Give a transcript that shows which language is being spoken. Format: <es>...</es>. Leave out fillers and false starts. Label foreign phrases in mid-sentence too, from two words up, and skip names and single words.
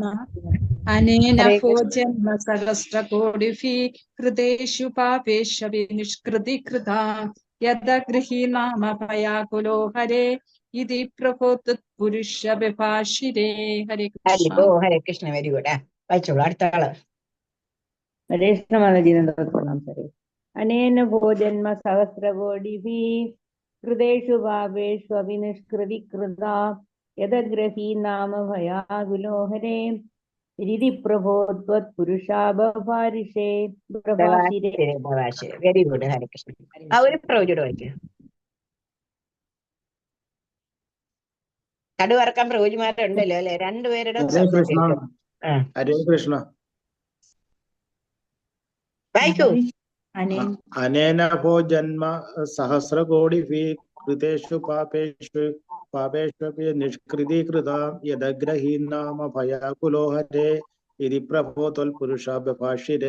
<sa>അനേന ഭോ ജന്മ സഹസ്രകോടിഭിः കൃതേഷു പാപേഷു വിനിഷ്കൃതീകൃത യദഗ്രഹീനാമ ഭയാകുലോ ഹരേ ഇതി പ്രഭോ ത്വത്പുരുഷാഭിഭാഷിരേ.</sa> <ml>ഹരേ കൃഷ്ണ. ഹരേ കൃഷ്ണ.</ml> <en>very good.</en> <ml>വായിച്ചോളൂ. അടുത്ത ആള്. ഹരേ കൃഷ്ണ മാതാജി. നന്ദപ്രണാം സാറേ.</ml> <sa>अनेन भोजन्म सहस्रकोटिभिः कृतेषु पापेषु अपि निष्कृतिकृता यदग्रही नाम भयाकुलो हरे रिधि प्रभो त्वत्पुरुषा बभारिषे प्रभाषिरे.</sa> <en>very good.</en> <ml>ഹരേ കൃഷ്ണ. ആ ഒരു പ്രവചനം വായിക്കുക. കടുവറക്കാൻ പ്രവചിമാരുണ്ടല്ലോ അല്ലെ? രണ്ടുപേരുടെ ഹരേ കൃഷ്ണ. ആ ഹരേ കൃഷ്ണ. വായിക്കൂ.</ml> <sa>അനേന ഭോ ജന്മ സഹസ്രകോടിഭിः കൃതേഷു പാപേഷ്വപി നിഷ്കൃതീകൃത യദഗ്രഹീന്നാമ ഭയാകുലോ ഹരേ ഇതി പ്രഭോ ത്വൽപുരുഷ ബഭാഷിരേ.</sa>